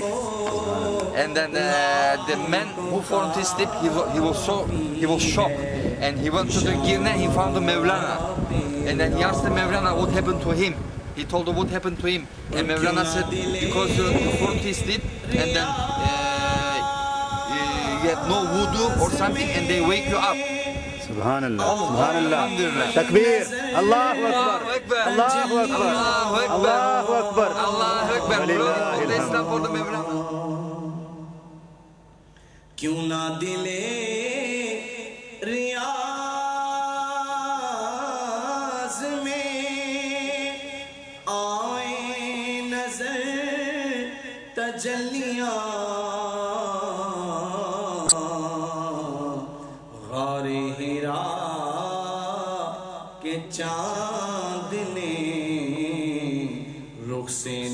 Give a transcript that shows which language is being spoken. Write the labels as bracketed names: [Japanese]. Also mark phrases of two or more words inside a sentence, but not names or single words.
[English] And then the man who fell into sleep, he was shocked, and he went to the Girne. He found the Mevlana, and then he asked the Mevlana what happened to him. He told her what happened to him, and Mevlana said, because you fell into sleep, and then you had no wudu or something, and they wake you up. [Arabic] سبحان الله، سبحان الله، تكبير، الله أكبر، الله أكبر، الله أكبر, الله أكبر. [English] Let's stop for the Mevlana. [Urdu] کیوں نہ دلے ریاض میں آئیں نظر تجلیاں غار ہرا کے چاند نے رخ سے